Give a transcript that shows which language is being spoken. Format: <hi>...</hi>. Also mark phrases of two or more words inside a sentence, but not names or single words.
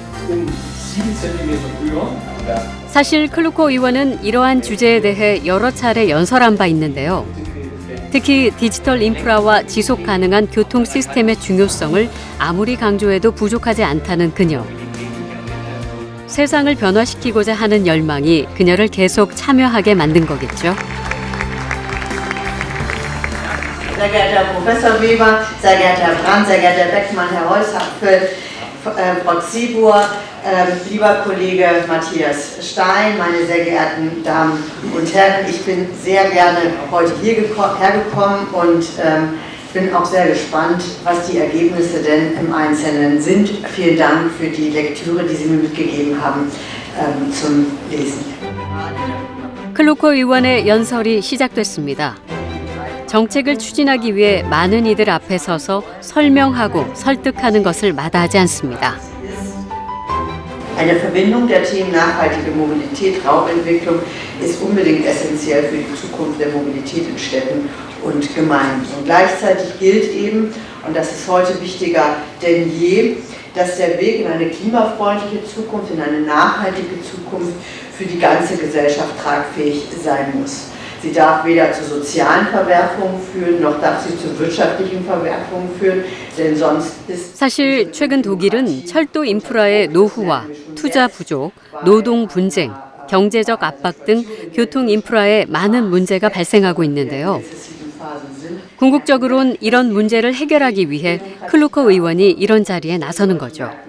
<ko>사실 클루커 의원은 이러한 주제에 대해 여러 차례 연설한 바 있는데요. 특히 디지털 인프라와 지속 가능한 교통 시스템의 중요성을 아무리 강조해도 부족하지 않다는 그녀. 세상을 변화시키고자 하는 열망이 그녀를 계속 참여하게 만든 거겠죠.</ko> <de>Sehr geehrter Herr Professor Weber, sehr geehrter Herr Brandt, sehr geehrter Herr Beckmann, Herr Holzapfel, Frau Zibur, lieber Kollege Matthias Stein, meine sehr geehrten Damen und Herren, ich bin sehr gerne heute hergekommen und bin auch sehr gespannt, was die Ergebnisse denn im Einzelnen sind. Vielen Dank für die Lektüre, die Sie mir mitgegeben haben zum Lesen.</de> <ko>클루커 의원의 연설이 시작됐습니다. 정책을 추진하기 위해 많은 이들 앞에 서서 설명하고 설득하는 것을 마다하지 않습니다.</ko> <de>Eine Verbindung der Themen nachhaltige Mobilität, Raumentwicklung ist unbedingt essentiell für die Zukunft der Mobilität in Städten und Gemeinden. Und gleichzeitig gilt eben, und das ist heute wichtiger denn je, dass der Weg in eine klimafreundliche Zukunft, in eine nachhaltige Zukunft für die ganze Gesellschaft tragfähig sein muss. Sie darf weder zu sozialen Verwerfungen führen, noch darf sie zu wirtschaftlichen Verwerfungen führen, denn sonst ist...</de> <ko>사실 최근 독일은 철도 인프라의 노후화, 투자 부족, 노동 분쟁, 경제적 압박 등 교통 인프라에 많은 문제가 발생하고 있는데요. 궁극적으로는 이런 문제를 해결하기 위해 클루커 의원이 이런 자리에 나서는 거죠.</ko>